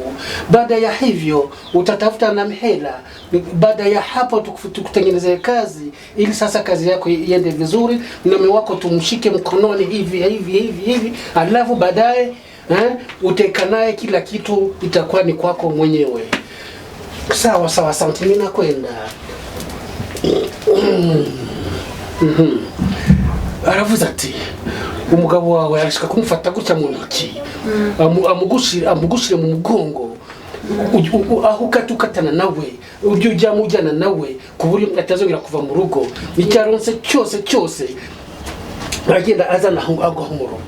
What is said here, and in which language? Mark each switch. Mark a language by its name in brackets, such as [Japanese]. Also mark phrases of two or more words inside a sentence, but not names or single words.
[Swahili] Baada ya hivyo utatafuta na mhela. Baada ya hapo tukutengenezee kazi ili sasa kazi yako iende vizuri na mume wako tumshike mkononi hivi. Alafu baadaye uteka naye kila kitu itakuwa ni kwako mwenyewe. Sawa, asante, mimi nakwenda. [Kinyarwanda] Aravuze ati umugabo wawe arashaka kumufata gutya mu ntoki amugushire mu mugongo aho ukatukatana nawe ujye ujyana nawe ku buryo atazongera kuva mu rugo icyaronse cyose agenda azana aho mu rugo.